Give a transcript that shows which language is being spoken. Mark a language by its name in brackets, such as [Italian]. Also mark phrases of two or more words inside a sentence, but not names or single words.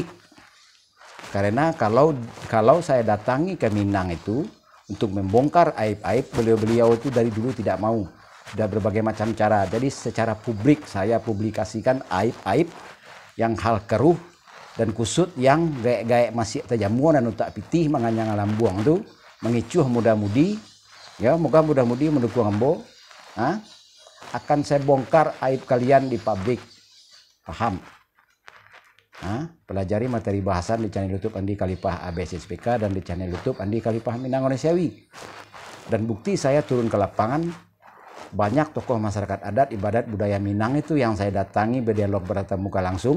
[Indonesian] Karena kalau saya datangi ke Minang itu untuk membongkar aib-aib, beliau itu dari dulu tidak mau, sudah berbagai macam cara. Jadi secara publik saya publikasikan aib-aib yang hal keruh dan kusut yang gaya masih terjamuan dan utak pitih menganyang alam buang tu mengicuh muda-mudi ya, moga muda-mudi mendukung ambo. Akan saya bongkar aib kalian di publik, paham? Pelajari materi bahasan di channel YouTube Andi Khalifah ABSSPK dan di channel YouTube Andi Khalifah Minang Onesiawi. Dan bukti saya turun ke lapangan, banyak tokoh masyarakat adat ibadat budaya Minang itu yang saya datangi berdialog bertatap muka langsung.